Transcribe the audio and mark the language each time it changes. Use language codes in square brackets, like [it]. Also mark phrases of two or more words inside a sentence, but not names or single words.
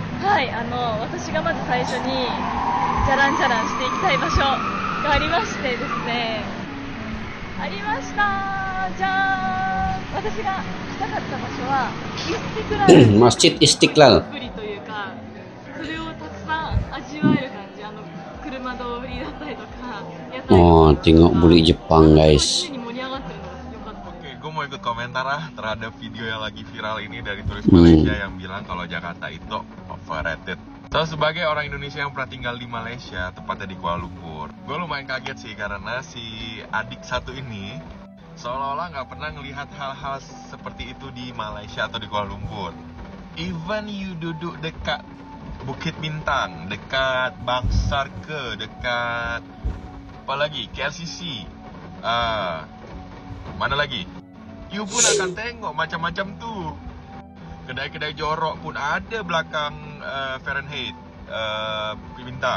[ja] はい、私がまず最初にじゃらんじゃらんしていきたい場所がありましてですね、ありました。じゃーん。私が来たかった場所はイスティクラル Masjid Istiqlal. プリというか、それをたくさん味わえる感じ。車通りだったりとか、屋台 [id] Oh, tengok bule Jepang guys. [ja] に盛り上がってるのが良かった。 [id] Oke, gue mau ikut komentar terhadap video yang lagi viral ini dari turis Malaysia yang bilang kalau Jakarta itu overrated. So, sebagai orang Indonesia yang pernah tinggal di Malaysia, tepatnya di Kuala Lumpur, gue lumayan kaget sih karena si adik satu ini seolah-olah nggak pernah ngelihat hal-hal seperti itu di Malaysia atau di Kuala Lumpur. [en] Even you [ms] duduk dekat Bukit Bintang, dekat Bangsar ke, dekat apa lagi, KLCC, mana lagi, you pun akan tengok macam-macam tuh. Kedai-kedai jorok pun ada belakang Fahrenheit Bukit Bintang.